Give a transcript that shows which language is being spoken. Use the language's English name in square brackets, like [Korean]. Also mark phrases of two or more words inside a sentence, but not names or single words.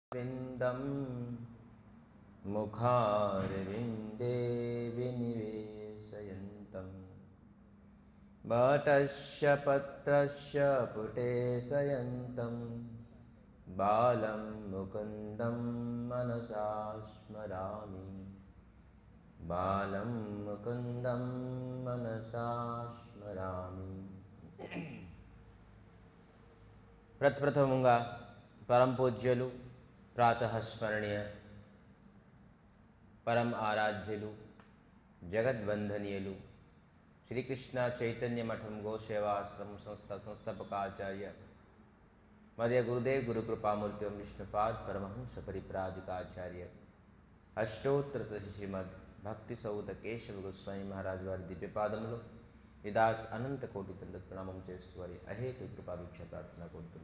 [Sanskrit] विन्दं मुखारविन्दे विनिवेशयन्तं वटस्य पत्रस्य पुटे शयन्तं बालं मुकुन्दं मनसा स्मरामि बालं मुकुन्दं मनसा स्मरामि। [Telugu] ప్రప్రథమంగా పరం పూజ్యులు ప్రాతఃస్మరణీయ పరం ఆరాధ్యులు జగద్వందనీయులు శ్రీకృష్ణ చైతన్య మఠం గోసేవాశ్రమం సంస్థాపకాచార్య మధ్య గురుదేవ్ గురుకృపామూర్తి విష్ణుపాద్ పరమహంస పరిప్రాజికాచార్య అష్టోత్తర శ్రీమద్ భక్తి సౌత కేశవ గోస్వామి మహారాజు వారి దివ్యపాదములు విదాస్ అనంత కోటి తండ్రి ప్రణామం చేస్తూ వారి అహేతు కృపాభిక్ష ప్రార్థన కోరుతున్నాం.